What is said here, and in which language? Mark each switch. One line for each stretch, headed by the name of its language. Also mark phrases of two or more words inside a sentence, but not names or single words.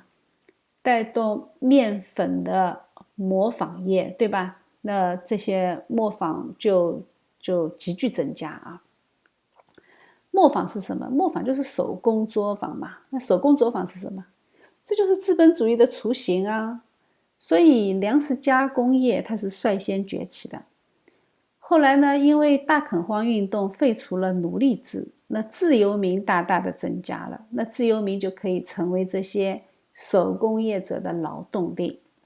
Chinese: 帶動麵粉的磨坊業，對吧？那這些磨坊就急劇增加啊。磨坊是什麼？磨坊就是手工作坊嘛。那手工作坊是什麼？這就是資本主義的雛形啊。所以糧食加工業它是率先崛起的。後來呢，因為大墾荒運動廢除了奴隸制，那自由民大大的增加了，那自由民就可以成為這些手工業者的勞動力。